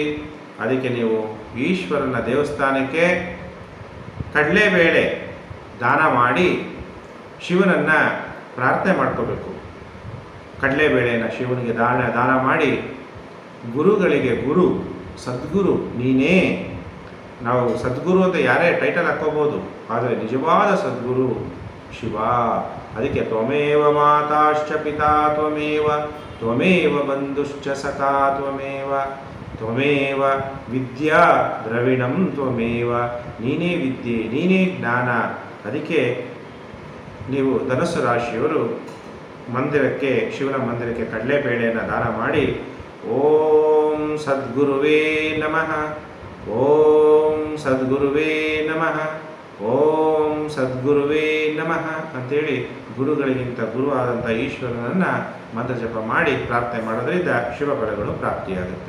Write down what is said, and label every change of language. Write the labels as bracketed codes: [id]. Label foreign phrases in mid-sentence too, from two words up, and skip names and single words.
[kn] ಅದಕ್ಕೆ ನೀವು ಈಶ್ವರನ ದೇವಸ್ಥಾನಕ್ಕೆ ಕಡಲೆಬೇಳೆ ದಾನ ಮಾಡಿ ಶಿವನನ್ನು ಪ್ರಾರ್ಥನೆ ಮಾಡ್ಕೋಬೇಕು. ಕಡಲೆಬೇಳೆಯನ್ನು ಶಿವನಿಗೆ ದಾನ ಮಾಡಿ ಗುರುಗಳಿಗೆ ಗುರು ಸದ್ಗುರು ನೀನೇ. ನಾವು ಸದ್ಗುರು ಅಂತ ಯಾರೇ ಟೈಟಲ್ ಹಾಕೋಬೋದು, ಆದರೆ ನಿಜವಾದ ಸದ್ಗುರು ಶಿವ. [sa] ಅದಕ್ಕೆ ತ್ವಮೇವ ಮಾತಾಶ್ಚ ಪಿತಾ ತ್ವಮೇವ ತ್ವಮೇವ ಬಂಧುಶ್ಚ ಸಖಾ ತ್ವಮೇವ ತ್ವಮೇವ ವಿದ್ಯಾ ದ್ರವಿಣಂ ತ್ವಮೇವ. [kn] ನೀನೇ ವಿದ್ಯೆ, ನೀನೇ ಜ್ಞಾನ. ಅದಕ್ಕೆ ನೀವು ಧನಸ್ಸು ರಾಶಿಯವರು ಮಂದಿರಕ್ಕೆ, ಶಿವನ ಮಂದಿರಕ್ಕೆ ಕಡಲೆಬೇಳೆಯನ್ನು ದಾನ ಮಾಡಿ [sa] ಓಂ ಸದ್ಗುರುವೇ ನಮಃ, ಓಂ ಸದ್ಗುರುವೇ ನಮಃ, ಓಂ ಸದ್ಗುರುವೇ ನಮಃ [kn] ಅಂತೇಳಿ ಗುರುಗಳಿಗಿಂತ ಗುರುವಾದಂಥ ಈಶ್ವರನನ್ನು ಮಂತ್ರ ಜಪ ಮಾಡಿ ಪ್ರಾರ್ಥನೆ ಮಾಡೋದ್ರಿಂದ ಶಿವ ಫಲಗಳು ಪ್ರಾಪ್ತಿಯಾಗುತ್ತೆ.